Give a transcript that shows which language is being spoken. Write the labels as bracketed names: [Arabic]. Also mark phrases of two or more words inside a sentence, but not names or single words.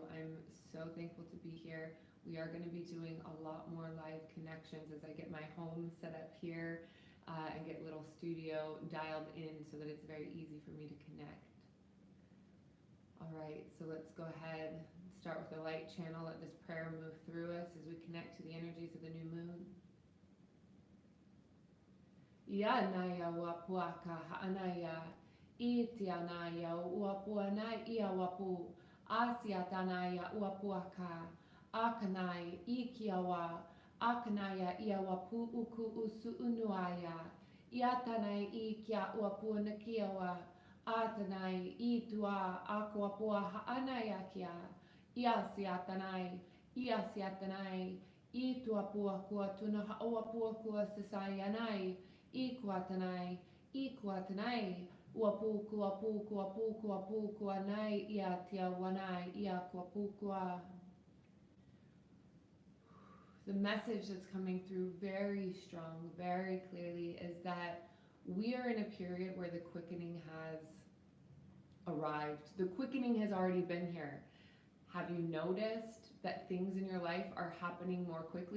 [English] I'm so thankful to be here. We are going to be doing a lot more live connections as I get my home set up here and get a little studio dialed in so that it's very easy for me to connect. All right, so let's go ahead and start with a light channel. Let this prayer move through us as we connect to the energies of the new moon. Yanaya wapuaka ha'anaya, itianaya wapuana ia wapu, asiatanaya wapuaka, akanai ikiawa, akanaya ia wapu uku usu unuaya, iatanai ikia wapuana kiawa, atanai itua akwapua ha'anaya kia, iasiatanai, ituapua kua tuna ha'awapua kua sasayanai, ikuatanai, wapu kua nai, ia tia wanai, ia kuapu kua. The message that's coming through very strong, very clearly, is that we are in a period where the quickening has arrived. The quickening has already been here. Have you noticed that things in your life are happening more quickly?